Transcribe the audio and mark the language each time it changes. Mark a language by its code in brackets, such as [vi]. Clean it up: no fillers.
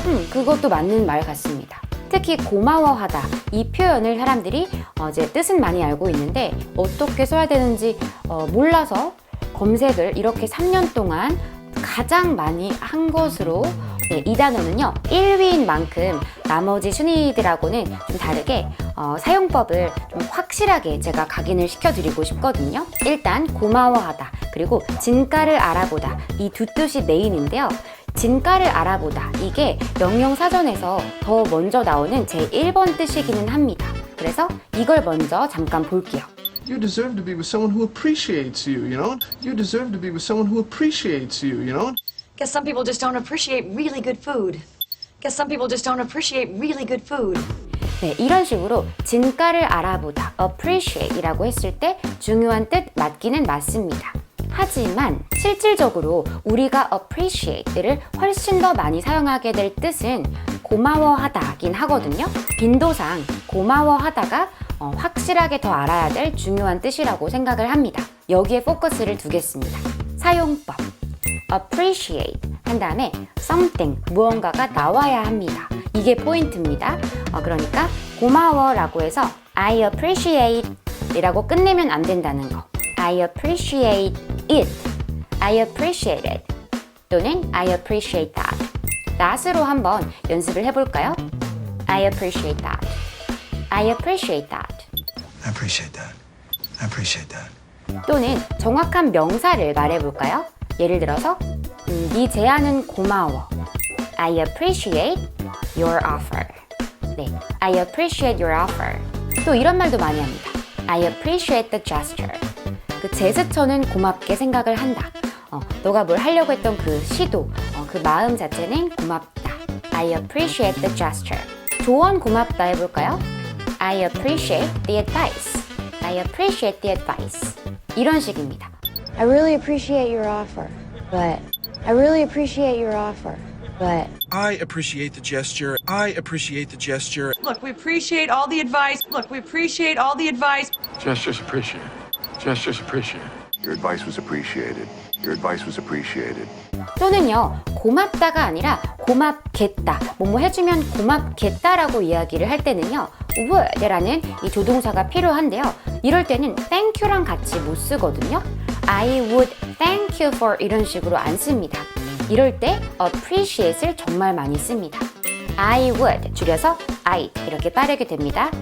[ko] 그것도 맞는 말 같습니다. 특히 고마워하다 이 표현을 사람들이 이제 뜻은 많이 알고 있는데 어떻게 써야 되는지 몰라서 검색을 이렇게 3년 동안 가장 많이 한 것으로 이 단어는요 1위인 만큼 나머지 순위들하고는 좀 다르게 사용법을 좀 확실하게 제가 각인을 시켜드리고 싶거든요. 일단 고마워하다 그리고 진가를 알아보다 이 두 뜻이 메인인데요. 진가를 알아보다 이게 명령사전에서 더 먼저 나오는 제 1번 뜻이기는 합니다. 그래서 이걸 먼저 잠깐 볼게요. [en] You deserve to be with someone who appreciates you, you know? You deserve to be with someone who appreciates you, you know? Guess some people just don't appreciate really good food. Guess some people just don't appreciate really good food. [ko] 네, 이런 식으로 진가를 알아보다, appreciate이라고 했을 때 중요한 뜻 맞기는 맞습니다. 하지만 실질적으로 우리가 appreciate를 훨씬 더 많이 사용하게 될 뜻은 고마워하다긴 하거든요. 빈도상 고마워하다가 확실하게 더 알아야 될 중요한 뜻이라고 생각을 합니다. 여기에 포커스를 두겠습니다. 사용법 appreciate 한 다음에 something 무언가가 나와야 합니다. 이게 포인트입니다. 그러니까 고마워라고 해서 [en] I appreciate [ko] 이라고 끝내면 안 된다는 거. [en] I appreciate it. I appreciate it. [ko] 또는 [en] I appreciate that. [ko] that으로 한번 연습을 해볼까요? [en] I appreciate that. I appreciate that. I appreciate that. I appreciate that. [ko] 또는 정확한 명사를 말해볼까요? 예를 들어서 네 제안은 고마워. [en] I appreciate your offer. [ko] 네, [en] I appreciate your offer. [ko] 또 이런 말도 많이 합니다. [en] I appreciate the gesture. [ko] 그 제스처는 고맙게 생각을 한다. 너가 뭘 하려고 했던 그 시도, 그 마음 자체는 고맙다. [en] I appreciate the gesture. [ko] 조언 고맙다 해볼까요? [en] I appreciate the advice. I appreciate the advice. [ko] 이런 식입니다. [en] I really appreciate your offer, but I really appreciate your offer, but I appreciate the gesture. I appreciate the gesture. Look, we appreciate all the advice. Look, we appreciate all the advice. Gestures appreciated. Gestures appreciated. Your advice was appreciated. Your advice was appreciated. [ko] 또는요, 고맙다가 아니라 고맙겠다, 뭐뭐 해주면 고맙겠다라고 이야기를 할 때는요, would라는 이 조동사가 필요한데요. 이럴 때는 thank you랑 같이 못 쓰거든요. [en] I would thank you for [ko] 이런 식으로 안 씁니다. 이럴 때 appreciate을 정말 많이 씁니다. [en] I would [ko] 줄여서 I'd 이렇게 따르게 됩니다.